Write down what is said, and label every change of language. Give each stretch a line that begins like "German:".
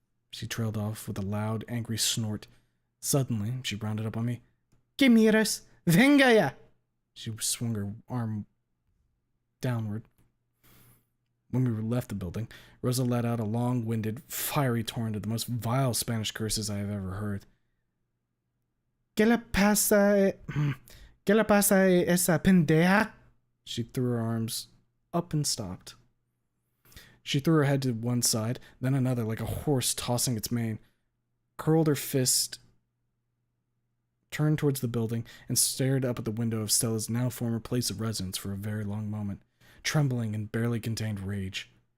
English: She trailed off with a loud, angry snort. Suddenly, she rounded up on me.
Spanish: "¿Qué miras? Venga ya!"
English: She swung her arm downward. When we left the building, Rosa let out a long-winded, fiery torrent of the most vile Spanish curses I have ever heard.
Spanish: ¿Qué le pasa? ¿Qué le pasa a esa pendeja?
English: She threw her arms up and stopped. She threw her head to one side, then another, like a horse tossing its mane, curled her fist, turned towards the building, and stared up at the window of Stella's now former place of residence for a very long moment, trembling in barely contained rage.